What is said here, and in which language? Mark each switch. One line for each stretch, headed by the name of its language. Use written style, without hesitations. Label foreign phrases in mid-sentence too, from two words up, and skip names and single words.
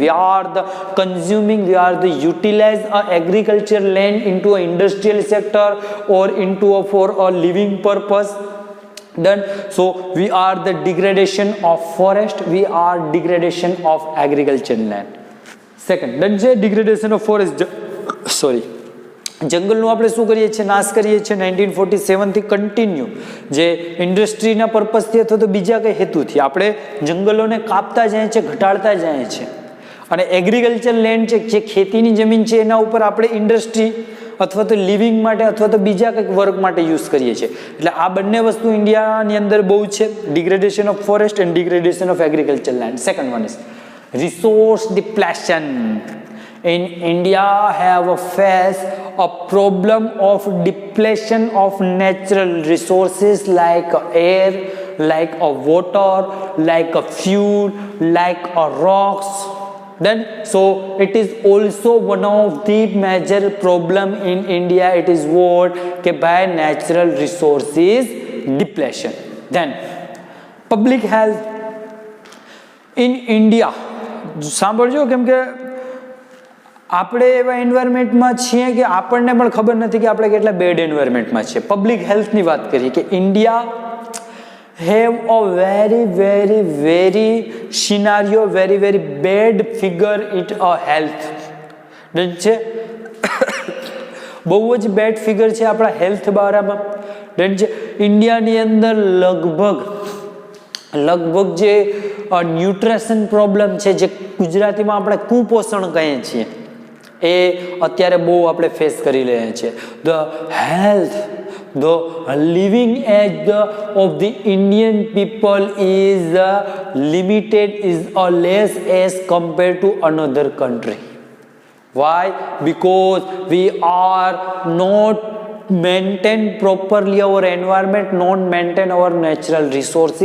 English: We are the consuming, we are the utilize agricultural land into an industrial sector or into a for a living purpose. Done. So we are the degradation of forest, we are degradation of agricultural land. Second, then degradation of forest, sorry,
Gujarati: જંગલનું આપણે શું કરીએ છીએ? નાશ કરીએ છીએ 1947 થી કન્ટિન્યુ, જે ઇન્ડસ્ટ્રીના પર્પઝથી અથવા તો બીજા કંઈ હેતુથી આપણે જંગલોને કાપતા જાય છે, ઘટાડતા જાય છે. અને
English: agriculture land
Gujarati: છે, જે ખેતીની જમીન છે, એના ઉપર આપણે ઇન્ડસ્ટ્રી અથવા તો લિવિંગ માટે અથવા તો બીજા કંઈક વર્ક માટે યુઝ કરીએ છીએ. એટલે આ બંને વસ્તુ ઇન્ડિયાની અંદર બહુ છે,
English: degradation of forest and degradation of agriculture land. second one is resource depletion. In India have a face a problem of depletion of natural resources like air, like a water, like a fuel, like a rocks. Then so it is also one of the major problem in India. It is what by natural resources depletion. Then public health in India,
Gujarati: સાંભળજો, કેમ કે આપણે એવા એન્વાયરમેન્ટમાં છીએ કે આપણને પણ ખબર નથી કે આપણે કેટલા બેડ એન્વાયરમેન્ટમાં છીએ. પબ્લિક હેલ્થની વાત કરીએ કે
English: ઇન્ડિયા have a very scenario, very bad figure it a health.
Gujarati: છે બહુ જ
English: bad figure
Gujarati: છે આપણા હેલ્થ બારામાં. ઇન્ડિયાની અંદર લગભગ જે ન્યુટ્રિશન પ્રોબ્લેમ છે, જે ગુજરાતીમાં આપણે કુપોષણ કહીએ છીએ, એ અત્યારે બહુ આપણે ફેસ કરી રહ્યા છીએ.
English: the health, the living age of the Indian people is limited, is less as compared to another country. Why? Because we are not maintain properly our environment, not maintain our natural resources.